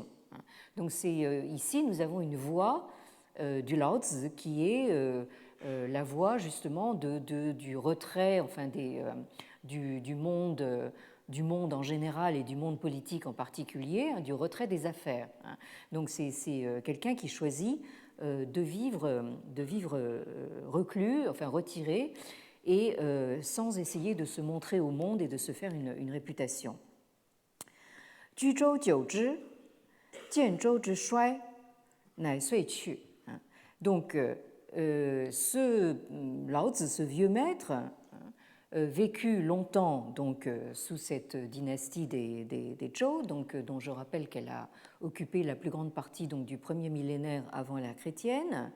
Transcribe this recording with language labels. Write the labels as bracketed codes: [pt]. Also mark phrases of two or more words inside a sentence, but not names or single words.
[fr] Donc ici, nous avons une voie du Lao Tzu qui est la voie justement du retrait, enfin du monde en général et du monde politique en particulier, du retrait des affaires. Donc c'est quelqu'un qui choisit de vivre reclus, enfin retiré, et sans essayer de se montrer au monde et de se faire une réputation. [zh] 居周久之，见周之衰，乃遂去. [fr] Donc, Lao Tzu, ce vieux maître, vécut longtemps donc, sous cette dynastie des Zhou, donc, dont je rappelle qu'elle a occupé la plus grande partie donc, du premier millénaire avant l'ère chrétienne.